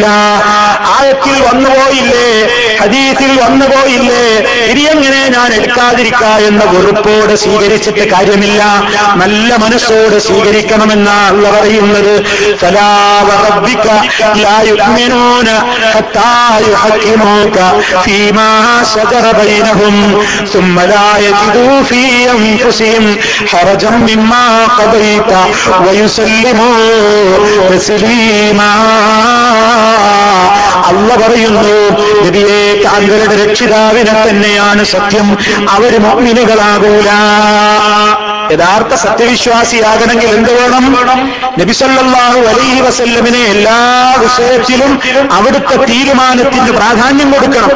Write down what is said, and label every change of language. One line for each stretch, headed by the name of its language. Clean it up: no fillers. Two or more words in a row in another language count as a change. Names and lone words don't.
Malayalam: ആയത്തിൽ വന്നുപോയില്ലേ, ഹദീസിൽ വന്നുപോയില്ലേ, ഇനിയെങ്ങനെ ഞാൻ എടുക്കാതിരിക്ക എന്ന വെറുപ്പോട് സ്വീകരിച്ചിട്ട് കാര്യമില്ല. നല്ല മനസ്സോട് സ്വീകരിക്കണമെന്ന അല്ലാഹു പറയുന്നത്.
Arabic: فلا وربك لا يؤمنون حتى يحكموك فيما شجر بينهم ثم لا يجدوا في أنفسهم حرجا مما قضيت ويسلموا تسليما.
Malayalam: അല്ലാഹു പറയുന്നു, നബിയെ താങ്കളുടെ രക്ഷിതാവിനെ തന്നെയാണ് സത്യം, അവർ മുഅ്മിനുകളാകൂല. യഥാർത്ഥ സത്യവിശ്വാസിയാകണമെങ്കിൽ എന്ത് വേണം? നബി
Arabic: صلى الله عليه وسلم
Malayalam: എല്ലാ വിഷയത്തിലും അവിടുത്തെ തീരുമാനത്തിന് പ്രാധാന്യം കൊടുക്കണം.